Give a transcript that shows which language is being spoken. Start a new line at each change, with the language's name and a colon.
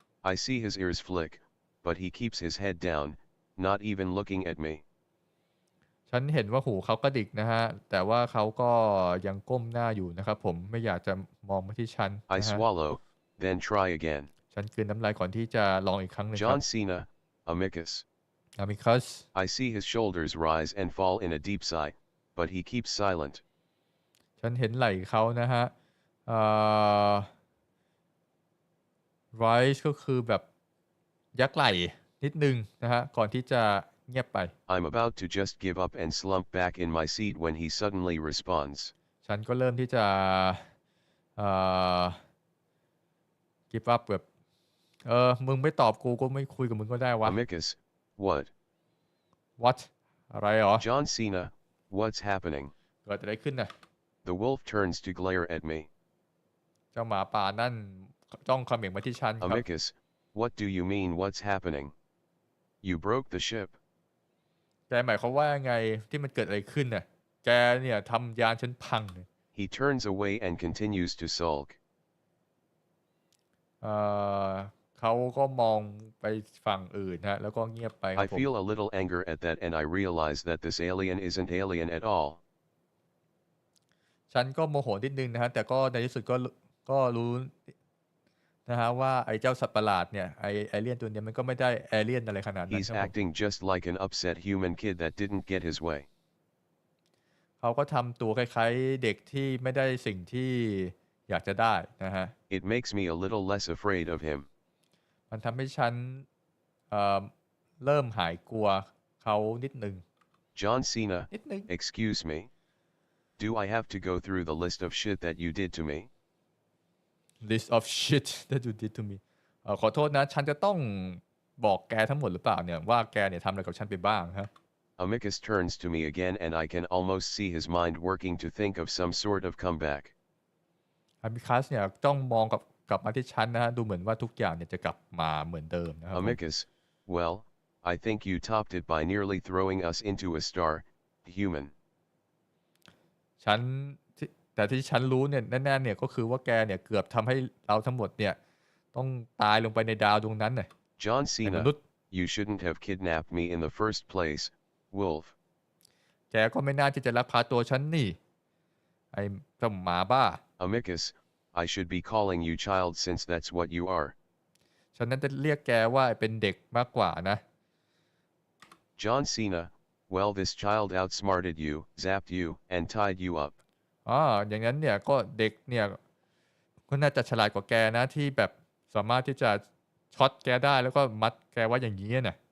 English: I see his ears flick, but he keeps his head down, not even looking at me.
Thai: ฉันเห็นว่าหูเขากระดิกนะฮะแต่ว่าเขาก็ยังก้มหน้าอยู่นะครับผมไม่อยากจะมองมาที่ฉัน
English: I swallow, then try again.
Thai: ฉันกลืนน้ำลายก่อนที่จะลองอีกครั้งหนึ่งครับ
English: John Cena, amicus. amicus I see his shoulders rise and fall in a deep sigh, but he keeps silent.
Thai: ฉันเห็นไหล่เขานะฮะเอ่อ rise ก็คือแบบยักไหล่นิดนึงนะฮะก่อนที่จะเงียบไป
English: I'm about to just give up and slump back in my seat when he suddenly responds.
Thai: ฉันก็เริ่มที่จะเอ่อ
English: give up
Thai: แบบมึงไม่ตอบกูก็ไม่คุยกับมึงก็ได้วะ
English: Amicus, what?
Thai: what อะไรหรอ
English: John Cena, what's happening?
Thai: เกิดอะไรขึ้นน่ะ
English: The wolf turns to glare at me.
Thai: เจ้าหมาป่านั่นจ้องเขม็งมาที่ฉันครับ
English: Amicus, what do you mean what's happening? You broke the ship.
Thai: แกหมายความว่าไงที่มันเกิดอะไรขึ้นน่ะแกเนี่ยทำยานฉันพังเลย
English: He turns away and continues to sulk.
Thai: เอ่อเขาก็มองไปฝั่งอื่นฮะแล้วก็เงียบไปครั
English: I
Thai: บผม
English: feel a little anger at that and I realize that this alien isn't alien at all.
Thai: ฉันก็โมโหนิดนึงนะฮะแต่ก็ในที่สุดก็รู้นะฮะว่าไอ้เจ้าสัตว์ประหลาดเนี่ยไอ้เอเลี่ยนตัวเนี้ยมันก็ไม่ได้เอเลี่ยนอะไรขนาดนั้น
English: He's
Thai: ครับผม
English: acting just like an upset human kid that didn't get his way.
Thai: เขาก็ทำตัวคล้ายๆเด็กที่ไม่ได้สิ่งที่อยากจะได้นะฮะ
English: It makes me a little less afraid of him.
Thai: มันทำให้ฉันเอ่อเริ่มหายกลัวเขานิดนึง
English: John Cena,
Thai: นิดนึง
English: excuse me. Do I have to go through the list of shit that you did to me? list of shit that you did to me
Thai: ขอโทษนะฉันจะต้องบอกแกทั้งหมดหรือเปล่าเนี่ยว่าแกเนี่ยทำอะไรกับฉันไปบ้างฮะ
English: Amicus turns to me again and I can almost see his mind working to think of some sort of comeback.
Thai: Amicus เนี่ยต้องมองกลับมาที่ฉันนะฮะดูเหมือนว่าทุกอย่างเนี่ยจะกลับมาเหมือนเดิมนะครับ
English: Amicus, well, I think you topped it by nearly throwing us into a star, human.
Thai: ฉันแต่ที่ฉันรู้เนี่ยแน่ๆเนี่ยก็คือว่าแกเนี่ยเกือบทำให้เราทั้งหมดเนี่ยต้องตายลงไปในดาวดวงนั้นน่ะ
English: John
Thai: ไอ้ม
English: Cena,
Thai: นุษย์
English: you shouldn't have kidnapped me in the first place, wolf.
Thai: แกก็ไม่น่าที่จะลักพาตัวฉันนี่ไอ้เจ้าหมาบ้า
English: Amicus, I should be calling you child since that's what you are.
Thai: ฉันนั้นจะเรียกแกว่าเป็นเด็กมากกว่านะ
English: John Cena, well this child outsmarted you, zapped you, and tied you up.
Thai: อย่างนั้นเนี่ยก็เด็กเนี่ยก็น่าจะฉลาดกว่าแกนะที่แบบสามารถที่จะช็อตแกได้แล้วก็มัดแกไว้อย่างนี้น่ะ